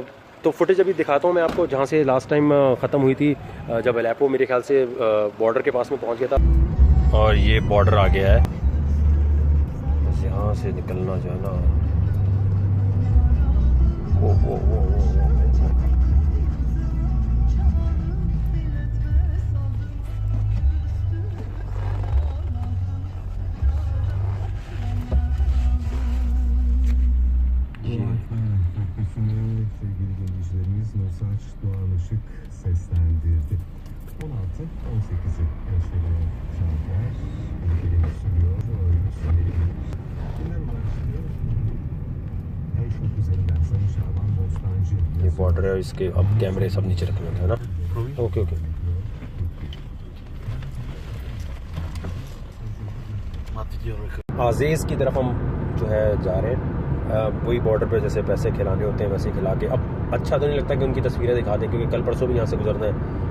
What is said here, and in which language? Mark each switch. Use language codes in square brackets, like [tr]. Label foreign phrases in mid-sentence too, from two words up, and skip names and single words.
[hi] तो फुटेज अभी दिखाता हूँ मैं आपको, जहाँ से लास्ट टाइम ख़त्म हुई थी, जब अलेप्पो मेरे ख्याल से बॉर्डर के पास में पहुँच गया था। और ये बॉर्डर आ गया है, बस यहाँ से निकलना जो है ना, वो [tr] sevgili dinleyicilerimiz Nosaç Doğan Işık seslendirdi. 16-18'i yaşayan şarkılar ülkelerini sürüyor. Gündem başlıyor. Facebook üzerinden Sayın Şaban Bostancı. [hi] ये बॉर्डर है, इसके अब कैमरे सब नीचे रखने होते हैं ना। ओके ओके। आज़ीज़ की तरफ हम जो है जा रहे हैं। वही बॉर्डर पे जैसे पैसे खिलाने होते हैं वैसे खिला के। अब अच्छा तो नहीं लगता कि उनकी तस्वीरें दिखा दें, क्योंकि कल परसों भी यहाँ से गुजरना है।